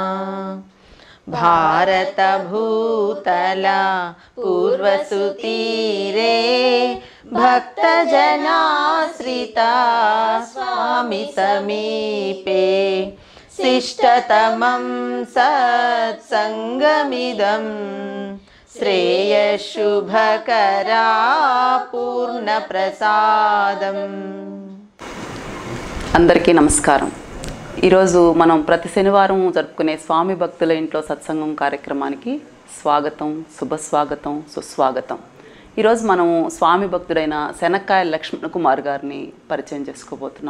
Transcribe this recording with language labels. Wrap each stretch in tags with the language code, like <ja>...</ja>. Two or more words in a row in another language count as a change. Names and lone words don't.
<sa>भारत भूतल पूर्वसुतीरे भक्तजनाश्रिता स्वामी समीपे शिष्टतमं सत्संगमिदं श्रेयशुभकरा पूर्णप्रसादं।</sa> <te>అందరికీ నమస్కారం। ఈరోజు మనం ప్రతి శనివారం జరుపుకునే స్వామి భక్తుల ఇంట్లో సత్సంగం కార్యక్రమానికి స్వాగతం, శుభస్వాగతం, సుస్వాగతం। ఈరోజు మనం స్వామి భక్తుడైన శనక్కాయల లక్ష్మణ కుమార్ గారిని పరిచయం చేసుకోబోతున్నాం।</te>